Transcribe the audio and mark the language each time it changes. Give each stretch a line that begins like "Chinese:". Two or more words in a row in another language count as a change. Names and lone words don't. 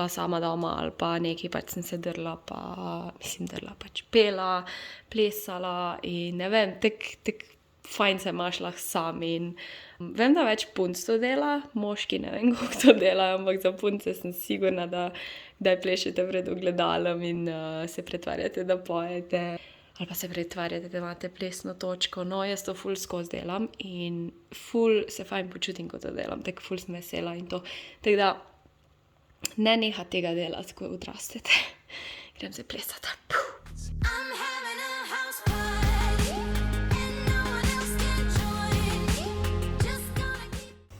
Slovenian: sama doma ali pa nekaj, pač sem se drla, pač pela, plesala in ne vem, tako fajn se imaš lahko sam in vem, da več punc to dela, moški ne vem, kako to delajo, ampak za punce sem sigurna, da kdaj plešete pred ogledalom in se pretvarjate, da pojete ali pa se pretvarjate, da imate plesno točko. No, jaz to ful skozi delam in ful se fajn počutim, ko to delam, tako ful sem vesela in to. Tako da ne neha tega delati, ko odrastete. Grem se plesati.
English: I'm having a house party and no one else can join me. Just gonna keep